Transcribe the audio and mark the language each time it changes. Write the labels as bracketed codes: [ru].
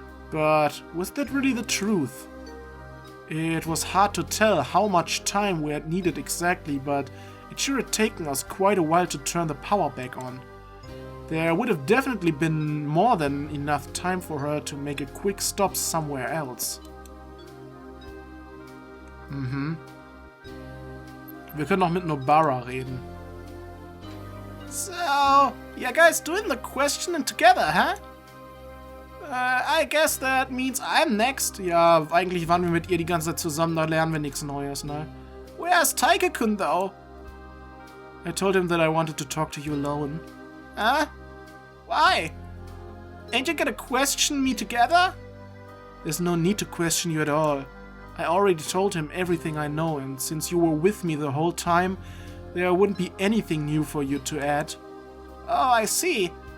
[en] But was that really the truth? It was hard to tell how much time we had needed exactly, but it sure had taken us quite a while to turn the power back on. There would have definitely been more than enough time for her to make a quick stop somewhere else. [de] Wir können auch mit Nobara reden. [en] So, you guys doing the questioning together, huh? I guess that means I'm next. [de] Ja, eigentlich waren wir mit ihr die ganze Zeit zusammen, da lernen wir nichts Neues, ne? [en] Where's Taike-kun though? I told him that I wanted to talk to you alone. Huh? Why? Ain't you gonna question me together? There's no need to question you at all. I already told him everything I know, and since you were with me the whole time, there wouldn't be anything new for you to add. Oh, I see.